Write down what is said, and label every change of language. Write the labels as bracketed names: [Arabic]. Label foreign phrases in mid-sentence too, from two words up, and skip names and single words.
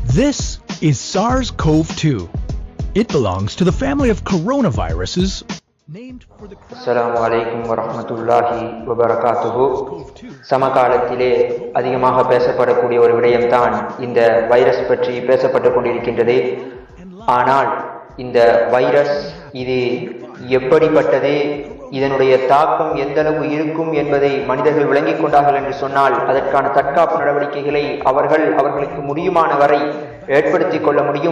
[English] This is SARS-CoV-2. It belongs to the family of coronaviruses named for the [Arabic] السلام عليكم ورحمة الله وبركاته. [Tamil] சமகாலத்திலே அதிகமாக பேசப்படக்கூடிய ஒரு விடயம்தான் இந்த வைரஸ் பற்றி பேசப்பட்டுக் கொண்டிருக்கின்றது. ஆனால் இந்த வைரஸ் இது எப்படிப்பட்டது, இதனுடைய தாக்கம் எந்த அளவு இருக்கும் என்பதை மனிதர்கள் விளங்கிக் கொண்டார்கள் என்று சொன்னால் அதற்கான தற்காப்பு நடவடிக்கைகளை அவர்களுக்கு முடியுமான வரை ஏற்படுத்திக் கொள்ள முடியும்.